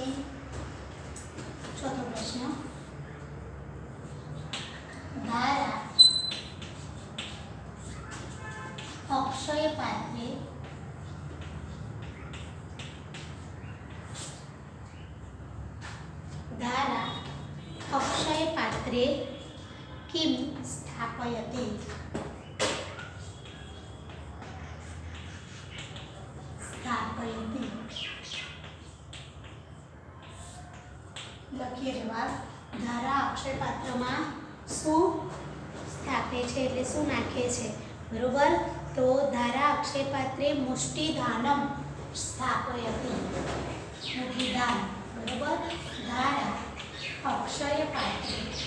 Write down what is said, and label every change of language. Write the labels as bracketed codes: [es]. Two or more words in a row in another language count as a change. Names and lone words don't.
[gu] ચોથો પ્રશ્ન. [sa] धारा अक्षय पात्रे स्थापे किं स्थापयति स्थापयति [gu] લખીએ જવાબ ધારા અક્ષરપાત્રમાં શું સ્થાપે છે એટલે શું નાખે છે બરોબર તો [sa] धारा अक्षरपात्रे मुष्टिधानम स्थापयति [gu] મુષ્ટિધાન બરોબર [sa] धारा अक्षयपात्रे